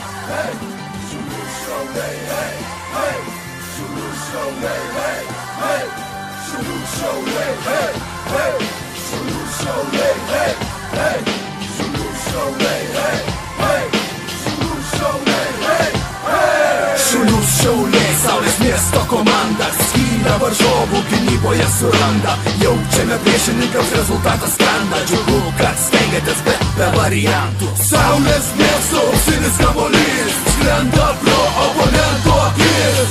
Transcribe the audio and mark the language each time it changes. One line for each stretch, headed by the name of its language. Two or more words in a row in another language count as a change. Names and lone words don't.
English: hey, solution, hey, hey, solution, hey, hey, solution, hey, hey, solution, hey, hey, solution, hey, hey, solution, hey, hey.
Lithuanian: Šulių šiauliai, Saulės miesto komanda skynę varžovų gynyboje suranda. Jaučiame priešininkams rezultatas skrenda. Džiugu, kad stengiatės, bet be variantų. Saulės miesto auksinis kamuolys skrenda pro oponento akis.